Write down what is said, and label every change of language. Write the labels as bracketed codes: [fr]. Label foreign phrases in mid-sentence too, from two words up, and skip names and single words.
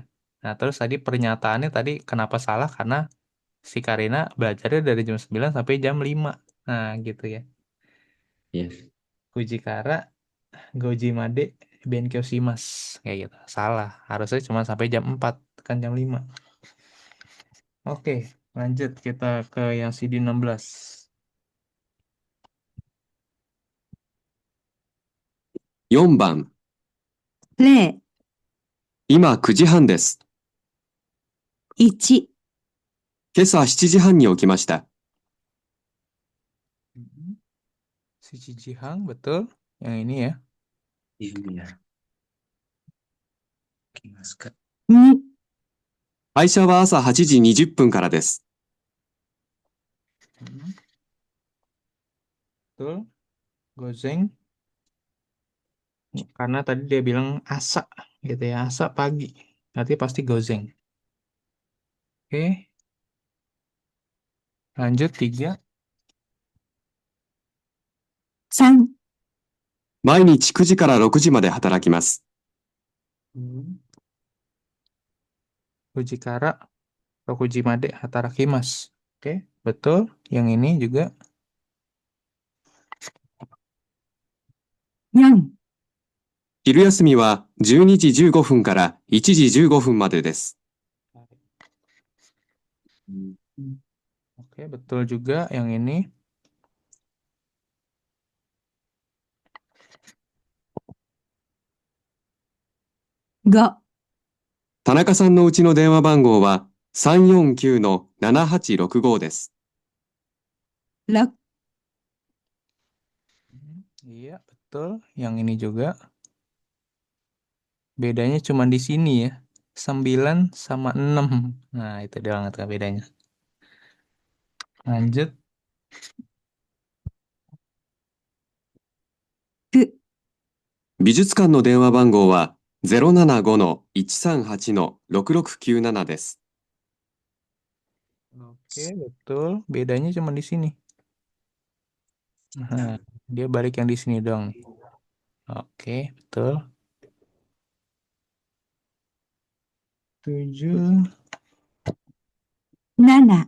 [id] Nah, terus tadi pernyataannya tadi kenapa salah karena si Karina belajarnya dari jam 9 sampai jam 5. Nah, gitu ya. ya. [ja] 九時から五時まで勉強します. [id] Kayak gitu. Salah. Harusnya cuma sampai jam 4, kan jam 5. Oke, lanjut kita ke yang CD 16. [ja] 4番、 0、今9時半です。 1、今朝7時半に起きました。七時半, [id] betul. Yang ini ya. Ini ya. Kimaska. [ja] 2、会社は朝8時20分からです。 [id] Betul. Gozeng. Karena tadi dia bilang asa gitu ya. Asa pagi. Berarti pasti gozeng. Oke. Lanjut 3. [ja] 3、毎日9時から6時まで働きます。九時から六時まで働きます. [id] Oke, betul. Yang ini juga. [ja] 4、昼休みは12時15分から1時15分までです。 [id] Oke, betul juga yang ini. [ja] 5、田中さんのうちの電話番号は349-7865です。 6、 [id] Iya, betul. Yang ini juga. Bedanya cuma di sini ya. 9 sama 6. Nah, itu dia banget kan bedanya. Lanjut. [ja] 9、美術館の電話番号は075-138-6697です。 [id] Oke, betul. Bedanya cuma di sini. Nah, dia balik yang di sini dong nih. Oke, betul. 7. [ja] 7、